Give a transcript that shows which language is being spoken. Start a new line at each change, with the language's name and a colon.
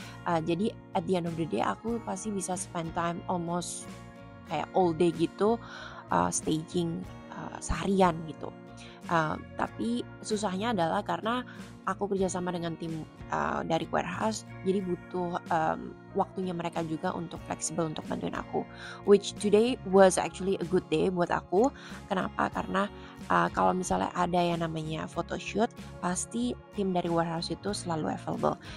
Indonesian: Jadi
English: at the end of the day
Indonesian: aku pasti bisa
English: spend time almost
Indonesian: kayak all day gitu, staging seharian gitu. Tapi susahnya adalah karena aku kerjasama dengan tim dari warehouse, jadi butuh waktunya mereka juga untuk fleksibel untuk bantuin aku.
English: Which today was actually a good day
Indonesian: buat aku. Kenapa? Karena kalau misalnya ada yang namanya photoshoot, pasti tim dari warehouse itu selalu available.